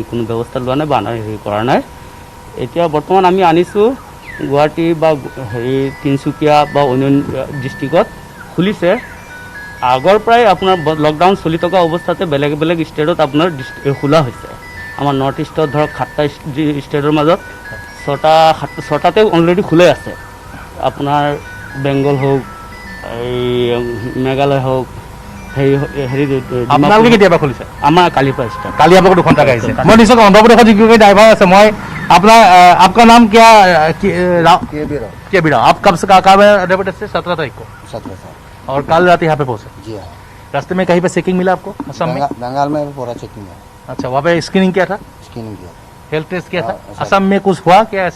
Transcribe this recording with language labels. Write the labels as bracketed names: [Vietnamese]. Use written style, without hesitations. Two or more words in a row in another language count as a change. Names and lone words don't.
[Assamese] কোনো ব্যৱস্থা লোৱা নাই বা হেৰি কৰা নাই এতিয়া বৰ্তমান আমি আনিছোঁ গুৱাহাটী বা তিনিচুকীয়া বা অন্য ডিষ্ট্ৰিক্টত খুলিছে আগৰ পৰাই আপোনাৰ লকডাউন চলি থকা অৱস্থাতে বেলেগ বেলেগ ষ্টেটত আপোনাৰ খোলা হৈছে আমাৰ নৰ্থ ইষ্টত ধৰক 7টা ষ্টেটৰ মাজত 6টাতে অলৰেডি খোলাই আছে আপোনাৰ বেংগল হোক এই মেঘালয় হোক আপোনালোকে কেতিয়াবা খুলিছে আমাৰ কালিৰ পৰা ষ্টাৰ্ট কালি আপোনালোকৰ দুখন ট্ৰাক আহিছে মই নিশ্চয় অন্ধ্ৰপ্ৰদেশত যিগৰাকী ড্ৰাইভাৰ আছে মই আপোনাৰ [Hindi] आपका नाम क्या के बी राव आप कब से कहाँ में 17 तारीख को 17 साल और कल रात यहाँ पे पहुँचे जी हाँ रास्ते में कहीं पे चेकिंग मिला आपको असम में बंगाल में पूरा चेकिंग है अच्छा वहाँ पे स्क्रीनिंग किया था स्कैनिंग किया हेल्थ टेस्ट किया था असम में कुछ हुआ क्या ऐसा